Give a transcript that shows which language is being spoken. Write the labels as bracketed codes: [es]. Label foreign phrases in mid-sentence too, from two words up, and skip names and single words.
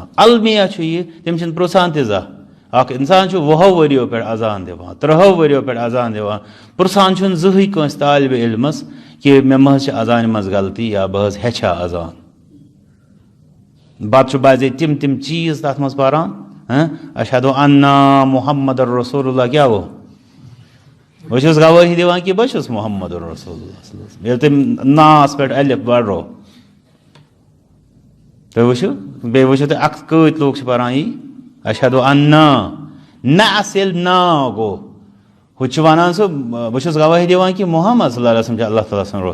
[ks] المیہ چھُ یہِ تِم چھِنہٕ پرٛژھان تہِ زانٛہہ. اکھ انسان چھُ 20 ؤرۍیو پٮ۪ٹھ اذان دِوان، 30 ؤرۍیو پٮ۪ٹھ اذان دِوان، پرٛژھان چھُنہٕ زٕہٕنۍ کٲنٛسہِ طالبہِ علمس کہ مےٚ ما حظ چھِ اذانہِ منٛز غلطی یا بہٕ حظ ہیٚچھا اذان. پتہٕ چھُ بعضے تِم چیٖز تتھ منٛز پران [ar] اشہد ان محمد الرسول اللہ [ks] کیا گو بہ چھس گواہی دِوان کہ بہ چھس [ar] محمد الرسول اللہ [ks] ییٚلہِ تٔمۍ ناس پٮ۪ٹھ الف بڑھو تُہۍ وٕچھِو بیٚیہِ وٕچھِو تُہۍ کۭتۍ لوٗکھ چھِ پران یی [ar] اشہد ان نعس [ks] ییٚلہِ نا گوٚو ہُہ چھُ وَنان سُہ بہٕ چھُس گواہی دِوان کہ محمد [ar] صلی اللہ علیہ وسلم [ks] چھُ اللہ تعالیٰ سُنٛد